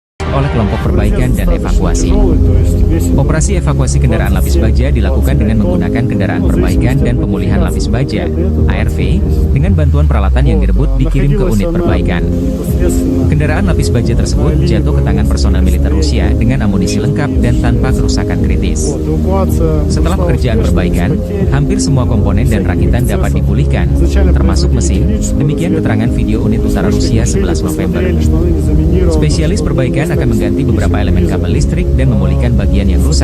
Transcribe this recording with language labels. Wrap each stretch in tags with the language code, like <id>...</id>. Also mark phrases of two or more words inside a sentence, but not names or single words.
<id>oleh kelompok perbaikan dan evakuasi.</id> <ru>Тяжелый, то есть весь этот</ru> <id>Operasi evakuasi kendaraan lapis baja dilakukan dengan menggunakan kendaraan perbaikan dan pemulihan lapis baja (ARV) dengan bantuan peralatan yang direbut dikirim ke unit perbaikan.</id> <ru>непосредственно</ru> <id>Kendaraan lapis baja tersebut jatuh ke tangan personel militer Rusia dengan amunisi lengkap dan tanpa kerusakan kritis.</id> <ru>эвакуация</ru> <id>Setelah</id> <ru>прошла</ru> <id>pekerjaan</id> <ru>успешно,</ru> <id>perbaikan,</id> <ru>без потерь.</ru> <id>hampir semua komponen dan rakitan dapat dipulihkan, termasuk mesin. Demikian keterangan video unit utara Rusia 11 November. Spesialis perbaikan akan mengganti beberapa elemen kabel listrik dan memulihkan bagian yang rusak.</id>